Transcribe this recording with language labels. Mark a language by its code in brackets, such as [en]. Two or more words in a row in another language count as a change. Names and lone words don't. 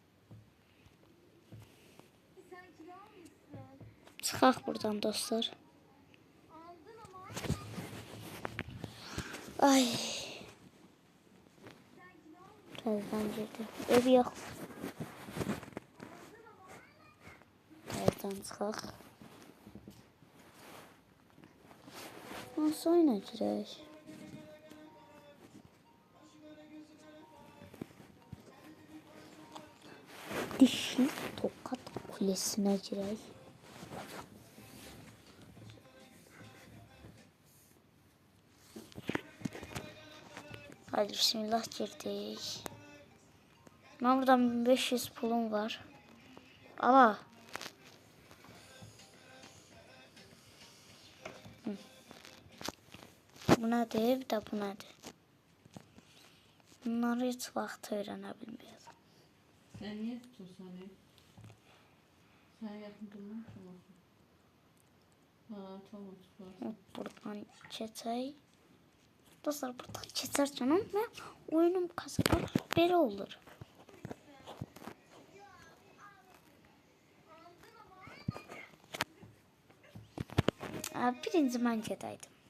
[az] Çıxaq buradan dostlar. Ay. Təzdən girdi. Ev yox. Təzdən çıxaq. Nasıl oyuna girək? Dişli Tokat Kulesi'ne girək. [tr] Hadi bismillah girdik. Ben buradan 1500 pulum var. [az] Ala. Bu nədir? Bir də bu nədir? Bunları heç vaxt öyrənə bilməyəcəm. [tr] Sen niye tutursan ya? Sen yakın durma. Ha, tamam tutar. [az] Buradan keçək. Dostlar, buradan keçərkən mən oyunum kazanır. Belə olur. Birinci mən gedəydim.